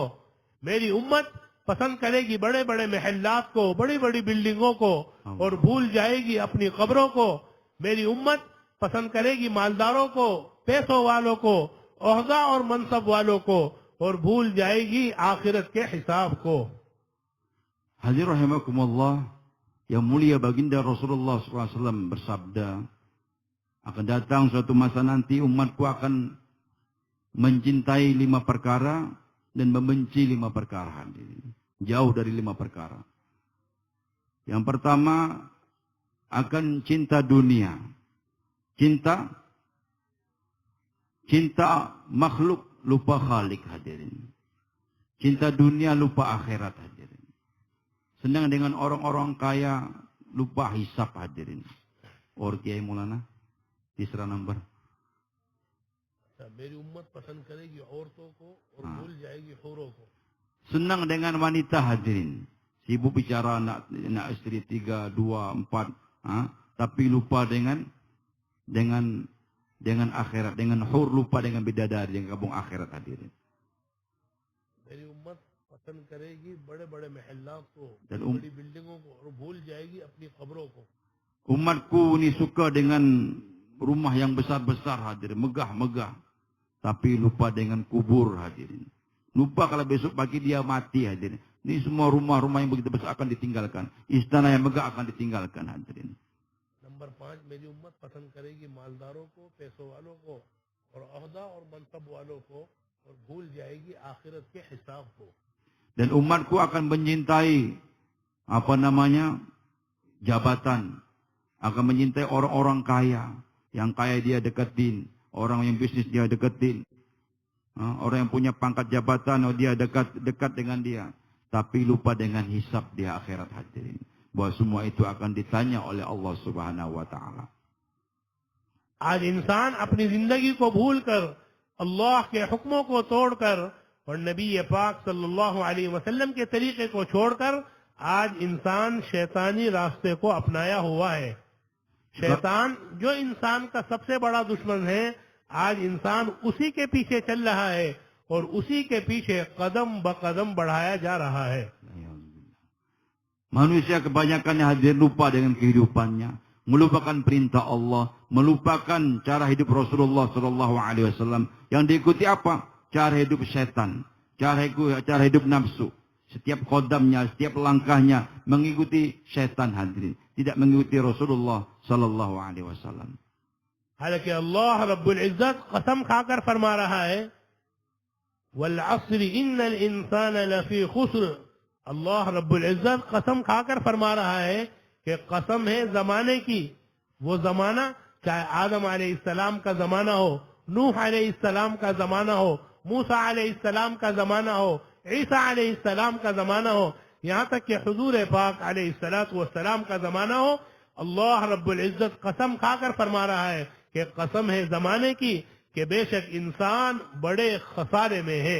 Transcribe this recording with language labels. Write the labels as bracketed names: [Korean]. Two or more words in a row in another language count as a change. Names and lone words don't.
[Hindi] मेरी उम्मत पसंद करेगी बड़े बड़े महल्लात को, बड़ी बड़ी बिल्डिंगों को और भूल जाएगी अपनी कब्रों को। मेरी उम्मत पसंद करेगी मालदारों को, पैसों वालों को, ओहदा और मनसब वालों को और भूल जाएगी आखिरत के हिसाब को। [Indonesian] Hadirin rahimakumullah, yang mulia baginda Rasulullah SAW bersabda, akan datang suatu masa nanti umatku akan mencintai 5 perkara dan membenci 5 perkara. Jauh dari 5 perkara. Yang pertama akan cinta dunia. Cinta makhluk lupa khalik hadirin. Cinta dunia lupa akhirat hadirin. Senang dengan orang-orang kaya lupa hisab hadirin. Or Kiai Maulana, [Hindi] तीसरा नंबर मेरी उम्मत पसंद करेगी औरतों को और भूल जाएगी हूरों को। [Indonesian] Senang dengan wanita hadirin. Sibuk bicara nak istri 3, 2, 4, tapi lupa dengan akhirat, dengan hur, lupa dengan bidadari, dengan kampung akhirat hadirin. [Hindi] मेरी उम्मत पसंद करेगी बड़े-बड़े महल्लात को, [Indonesian] Dan [Hindi] बड़ी बिल्डिंगों को और भूल जाएगी अपनी कब्रों को। [Indonesian] Umatku ini suka dengan rumah yang besar-besar hadirin, megah-megah, tapi lupa dengan kubur hadirin. Lupa kalau besok pagi dia mati hadirin. Ini semua rumah-rumah yang begitu besar akan ditinggalkan. Istana yang megah akan ditinggalkan hadirin. [Hindi] नंबर 5 मेरी उम्मत पसंद करेगी मालदारों को, पैसों वालों को और ओहदा और मनसब वालों को और भूल जाएगी आखिरत के हिसाब को। [Indonesian] Dan umatku akan mencintai jabatan, akan mencintai orang-orang kaya. Yang kaya dia deketin, orang yang bisnis dia deketin, orang yang punya pangkat jabatan, dia dekat dengan dia, tapi lupa dengan hisab di akhirat hadirin. Bahwa semua itu akan ditanya oleh Allah [Arabic] سبحانه وتعالى. [Hindi] आज इंसान अपनी जिंदगी को भूलकर अल्लाह के हुक्मों को तोड़कर और नबी पाक [Arabic] صلى الله عليه وسلم [Hindi] के तरीके को छोड़कर आज इंसान शैतानी रास्ते को अपनाया हुआ है। शैतान जो इंसान का सबसे बड़ा दुश्मन है, आज इंसान उसी के पीछे चल रहा है और उसी के पीछे कदम ब कदम बढ़ाया जा रहा है। [Indonesian] Manusia kebanyakan hadir lupa dengan kehidupannya, melupakan perintah Allah, melupakan cara hidup Rasulullah [Arabic] صلى الله عليه وسلم. [Indonesian] Yang diikuti apa? Cara hidup setan, cara hidup nafsu. Setiap kodamnya, setiap langkahnya mengikuti setan hadirin, tidak mengikuti Rasulullah [Arabic] صلى الله عليه وسلم. [Hindi] हालांकि अल्लाह [Arabic] رب العزة [Hindi] कसम खाकर फरमा रहा है [Arabic] والعصر إن الإنسان لفي خسر. [Hindi] अल्लाह [Arabic] رب العزة [Hindi] कसम खाकर फरमा रहा है कि कसम है जमाने की। वो जमाना चाहे आदम अलैहिस्सलाम का जमाना हो, नूह अलैहिस्सलाम का जमाना हो, मूसा अलैहिस्सलाम का जमाना हो, ईसा अलैहिस्सलाम का जमाना हो, यहाँ तक कि हुजूर पाक [Arabic] عليه الصلاة والسلام [Hindi] का जमाना हो, अल्लाह [Arabic] رب العزة [Hindi] कसम खाकर फरमा रहा है कि कसम है जमाने की कि बेशक इंसान बड़े खसारे में है।